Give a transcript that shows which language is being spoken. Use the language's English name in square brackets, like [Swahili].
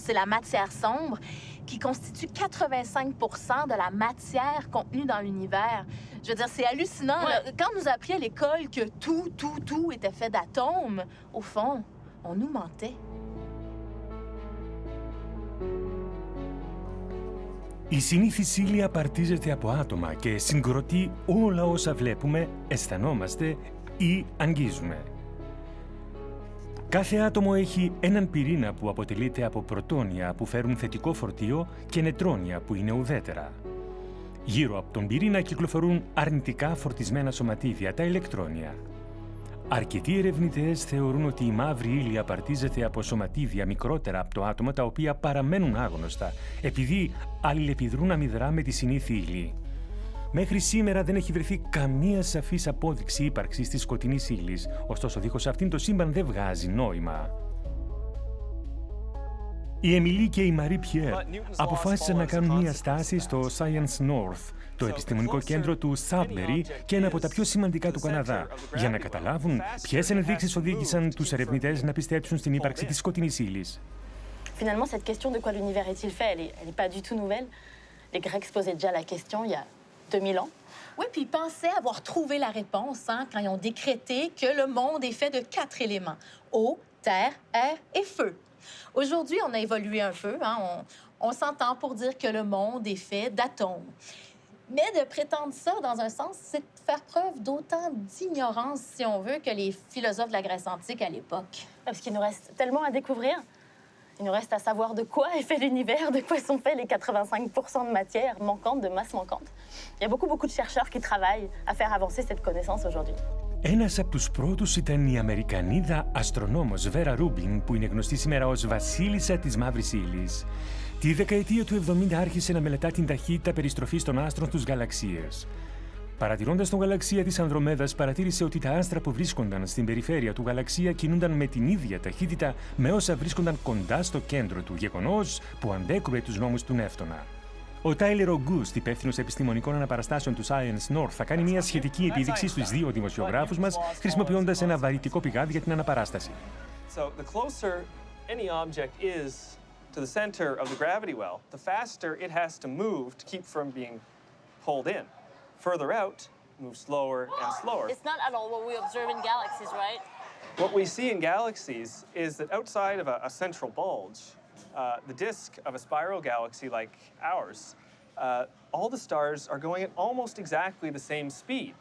[French] C'est la matière sombre qui constitue 85% de la matière contenue dans l'univers. Je veux dire, c'est hallucinant. Ouais. Quand on nous a appris à l'école que tout était fait d'atomes, au fond, on nous mentait. [Greek] Η συνήθις ύλη απαρτίζεται από άτομα και συγκροτεί όλα όσα βλέπουμε, αισθανόμαστε ή αγγίζουμε. Κάθε άτομο έχει έναν πυρήνα που αποτελείται από πρωτόνια που φέρουν θετικό φορτίο και νετρόνια που είναι ουδέτερα. Γύρω από τον πυρήνα κυκλοφορούν αρνητικά φορτισμένα σωματίδια, τα ηλεκτρόνια. Αρκετοί ερευνητές θεωρούν ότι η μαύρη ύλη απαρτίζεται από σωματίδια μικρότερα από το άτομο τα οποία παραμένουν άγνωστα, επειδή αλληλεπιδρούν αμυδρά με τη συνήθη ύλη. Μέχρι σήμερα δεν έχει βρεθεί καμία σαφής απόδειξη ύπαρξης της σκοτεινής ύλης, ωστόσο δίχως αυτήν το σύμπαν δεν βγάζει νόημα. Η Εμιλή και η Μαρί Πιέρ αποφάσισαν να κάνουν μία στάση στο Science North, το επιστημονικό κέντρο του Sudbury και ένα από τα πιο σημαντικά του Καναδά, για να καταλάβουν ποιες ενδείξεις οδήγησαν τους ερευνητές να πιστέψουν στην ύπαρξη της σκοτεινής ύλης. [French] Finalement, cette question de quoi l'univers est-il fait, elle est pas du tout nouvelle. Les Grecs se posaient déjà la question il y a 2000 ans. Oui, puis ils pensaient avoir trouvé la réponse quand ils ont décrété que le monde est fait de 4 éléments. Eau, terre, air et feu. Aujourd'hui, on a évolué un peu. On s'entend pour dire que le monde est fait d'atomes. Mais de prétendre ça, dans un sens, c'est faire preuve d'autant d'ignorance, si on veut, que les philosophes de la Grèce antique à l'époque. Parce qu'il nous reste tellement à découvrir. Il nous reste à savoir de quoi est fait l'univers, de quoi sont faits les 85% de matière manquante, de masse manquante. Il y a beaucoup de chercheurs qui travaillent à faire avancer cette connaissance aujourd'hui. [Greek] Ένας από τους πρώτους ήταν η Αμερικανίδα αστρονόμος Βέρα Ρούμπιν, που είναι γνωστή σήμερα ως Βασίλισσα της Μαύρης Ύλης. Τη δεκαετία του 70 άρχισε να μελετά την ταχύτητα περιστροφής των άστρων στους γαλαξίες. Παρατηρώντας τον γαλαξία της Ανδρομέδας, παρατήρησε ότι τα άστρα που βρίσκονταν στην περιφέρεια του γαλαξία κινούνταν με την ίδια ταχύτητα με όσα βρίσκονταν κοντά στο κέντρο του, γεγονός που αντέκρουε τους νόμους του Νεύτωνα. Ο Τάιλερ Ογκούστ, υπεύθυνος επιστημονικών αναπαραστάσεων του Science North, θα κάνει μια σχετική επίδειξη στους δύο δημοσιογράφους μας, χρησιμοποιώντας ένα βαρυτικό πηγάδι για την αναπαράσταση. [English] So the closer any object is to the center of the gravity well, the faster it has to move to keep from being pulled in. Further out, move slower and slower. It's not at all what we observe in galaxies, right? What we see in galaxies is that outside of a central bulge, the disk of a spiral galaxy like ours, all the stars are going at almost exactly the same speed.